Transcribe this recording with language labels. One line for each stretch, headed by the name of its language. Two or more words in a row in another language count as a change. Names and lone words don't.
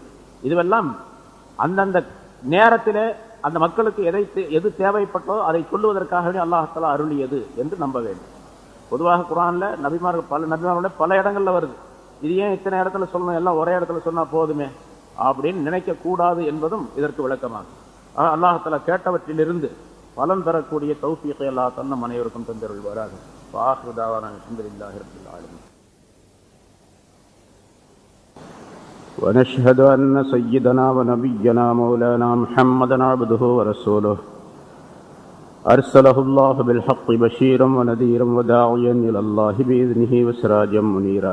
Tamil: இதுவெல்லாம் அந்தந்த நேரத்திலே அந்த மக்களுக்கு எது தேவைப்பட்டோ அதை சொல்லுவதற்காகவே
Arabic: الله تعالى
Tamil: அருளியது என்று நம்ப வேண்டும். பொதுவாக குர்ஆன்ல பல நபிமார்களுடைய பல இடங்கள்ல வருது. இது ஏன் இத்தனை இடத்துல சொல்லணும், எல்லாம் ஒரே இடத்துல சொன்னா போதுமே அப்படின்னு நினைக்க கூடாது என்பதும் இதற்கு விளக்கமாகும்.
Arabic: الله تعالى
Tamil: கேட்டவற்றிலிருந்து பலன் பெறக்கூடிய தௌஃபீகை அல்லாஹ் தன்னும் அனைவருக்கும் தந்தருள்வாராக.
Arabic: وآخر دعوانا الحمد لله رب العالمين. ونشهد أن سيدنا ونبينا مولانا محمدا عبده ورسوله أرسله الله بالحق بشيرا ونذيرا وداعيا إلى الله بإذنه وسراجا منيرا.